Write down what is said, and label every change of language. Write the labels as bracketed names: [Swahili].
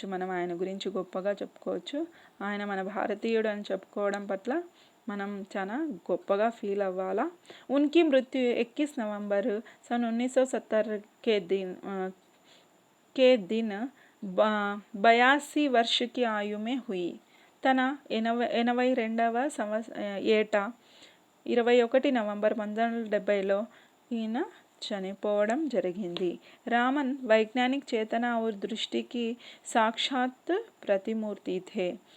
[Telugu] మనం ఆయన గురించి గొప్పగా చెప్పుకోవచ్చు। ఆయన మన భారతీయుడు అని చెప్పుకోవడం పట్ల మనం చాలా గొప్పగా ఫీల్ అవ్వాలా। [Hindi] उनकी मृत्यु 21 नवंबर सन 1970 के दिन 82 वर्ष की आयु में हुई। [Telugu] తన 82వ ఏట 21 నవంబర్ 1970లో ఈయన చనిపోవడం జరిగింది। [Hindi] రామన్ वैज्ञानिक चेतना और दृष्टि की साक्षात प्रतिमूर्ति थे।